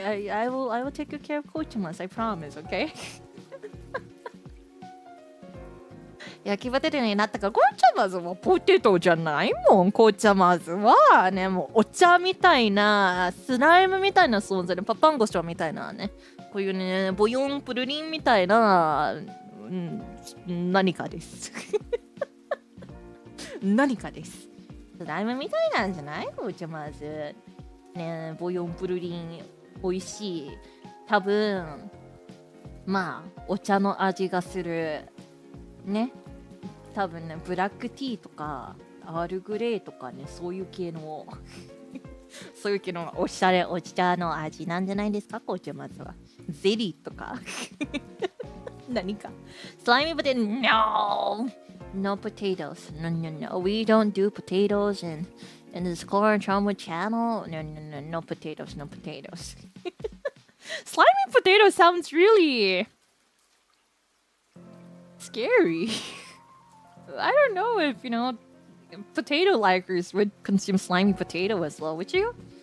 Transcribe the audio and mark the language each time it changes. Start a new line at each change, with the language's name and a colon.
English: I will take good care of Cochamas, I promise, okay?
Japanese: 焼きポテトになったから、コーチャマズはポテトじゃないもん。コーチャマズはね、もうお茶みたいな、スライムみたいな存在で、パパンゴショみたいなね、こういうね、ボヨンプルリンみたいな、何かです。何かです。スライムみたいなんじゃないコーチャマズ。ね、ボヨンプルリン、美味しい。多分、まあ、お茶の味がする。ね。多分ね、ブラックティーとかアールグレーとかね、そういう系のそういう系のおしゃれお茶の味なんじゃないですか、コーチャマズは。ゼリーとか何かスライムポテト
English: No! No potatoes. No, no, no. We don't do potatoes in this Klara Charmwood channel. No, no, no. No potatoes. No potatoes. Slimy potato sounds really scary. I don't know if, potato likers would consume slimy potato as well, would you?